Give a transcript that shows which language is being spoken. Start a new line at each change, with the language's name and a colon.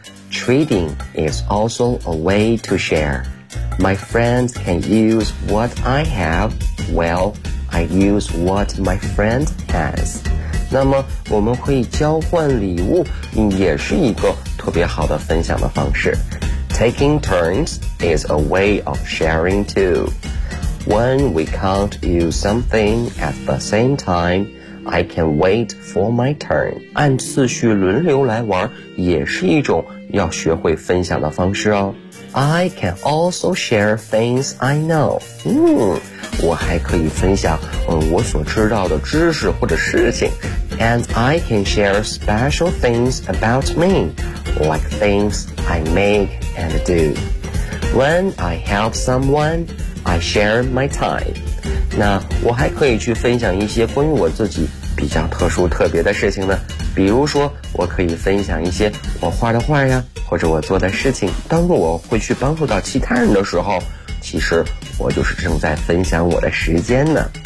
English: Trading is also a way to share. My friends can use what I have. Well, I use what my friend has.
Chinese: 那么我们可以交换礼物，也是一个特别好的分享的方式。
English: Taking turns is a way of sharing too. When we can't use something at the same time,I can wait for my turn.
Chinese: 按次序轮流来玩也是一种要学会分享的方式哦。
English: I can also share things I know.
Chinese: 我还可以分享我所知道的知识或者事情。
English: And I can share special things about me, like things I make and do. When I help someone, I share my time.
Chinese: 那我还可以去分享一些关于我自己比较特殊特别的事情呢，比如说我可以分享一些我画的画呀，或者我做的事情。当我会去帮助到其他人的时候，其实我就是正在分享我的时间呢。